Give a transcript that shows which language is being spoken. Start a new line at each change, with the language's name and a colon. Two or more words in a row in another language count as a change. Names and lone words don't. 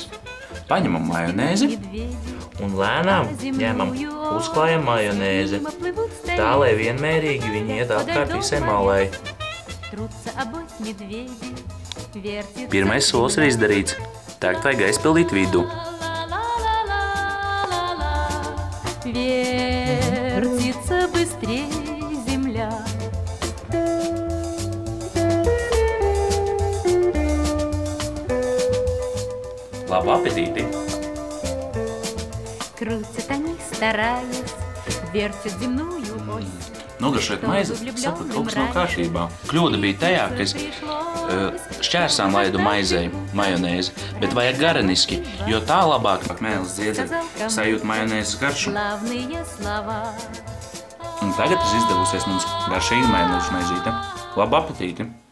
Latvian: Paņemam majonēzi Un lēnām ņemam, uzklājam majonēzi, tā, lai vienmērīgi viņi iet apkārt visai malai. Pirmais solis ir izdarīts. Tagad vajag aizpildīt vidu.
Russian: Вертится быстрей земля.
Latvian: Labu apetīti!
Russian: Крутят они, стараясь, вертят земную ось.
Latvian: Nogaršojot maizi, sapratu, kaut kas nav kārtībā. Kļūda bija tajā, ka es šķērsām laidu maizei majonēzi, bet vajag gareniski, jo tā labāk mēlis dziedzē sajūt majonēzes garšu.
Russian: Славные слова.
Latvian: Un tagad ir izdevusies mums garšīga majonēžu maizīte. Labu apetīti!